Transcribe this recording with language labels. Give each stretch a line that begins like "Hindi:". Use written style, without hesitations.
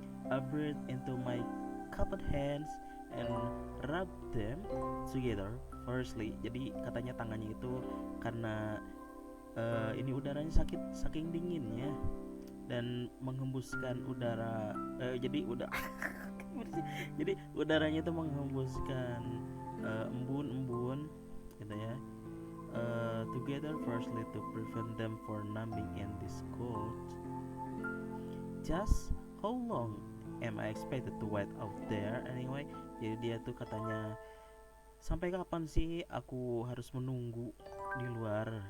English: I breathe into my cupped hands and rub them together firstly.
Indonesian: Jadi katanya tangannya itu karena ini udaranya saking dinginnya dan menghembuskan udara, jadi udaranya itu menghembuskan embun-embun gitu ya.
English: Together firstly to prevent them for numbing in this cold. Just how long am I expected to wait out there anyway?
Indonesian: Jadi dia tuh katanya, sampai kapan sih aku harus menunggu di luar?